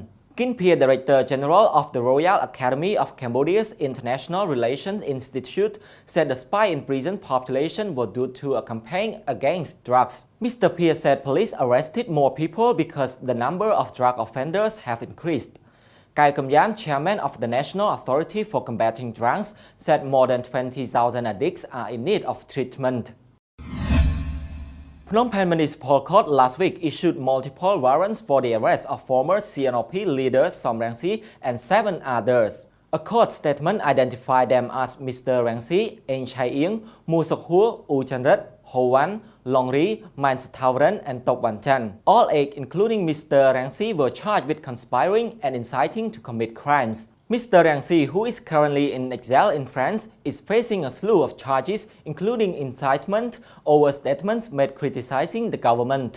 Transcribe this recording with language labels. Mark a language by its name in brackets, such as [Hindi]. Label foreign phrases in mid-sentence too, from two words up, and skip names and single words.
[English] Kin Pia, Director General of the Royal Academy of Cambodia's International Relations Institute, said the spike in prison population was due to a campaign against drugs. Mr. Pia said police arrested more people because the number of drug offenders have increased. Kai Kamyan, chairman of the National Authority for Combating Drugs, said more than 20,000 addicts are in need of treatment. Phnom Penh Municipal Court last week issued multiple warrants for the arrest of former CNOP leader Som Rangsi and 7 others. A court statement identified them as Mr. Rangsi, Eng Chai Ieng, Mu Sok Hua, U Chanrat, Ho Wan, Long Ri, Man Sathawaran, and Tok Wan Chan. All 8, including Mr. Rangsi, were charged with conspiring and inciting to commit crimes. Mr. Rangsi, who is currently in exile in France, is facing a slew of charges, including incitement over statements made criticizing the government.